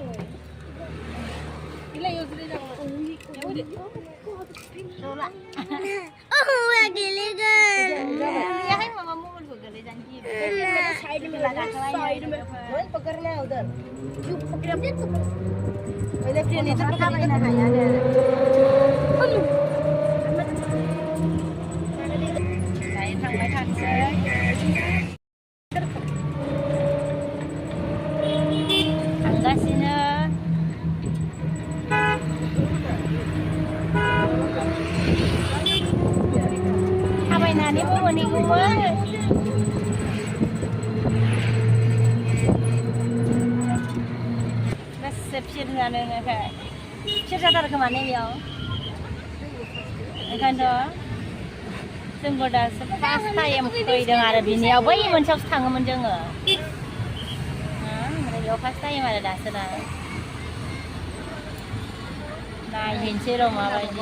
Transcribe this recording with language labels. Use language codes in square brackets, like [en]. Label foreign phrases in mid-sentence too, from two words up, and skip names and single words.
[hi] पकड़ना है उधर, पहले ट्रेन इधर पकड़ना है यार। [brx] थांगासिनो थाबायनानैबो मोनहैगौमोन। गासै फिर होआनो फिर जाथारो खोमा ने बेयाव। ओंखायनोथ' जोंबो दासो [en] first time [brx] फैदों आरो बिनियाव, बै मोनसेयावसो थाङोमोन जोङो। ओमफ्राय बेयाव [en] first time [brx] आरो दासो ना। नायहैनोसै र' माबायदि।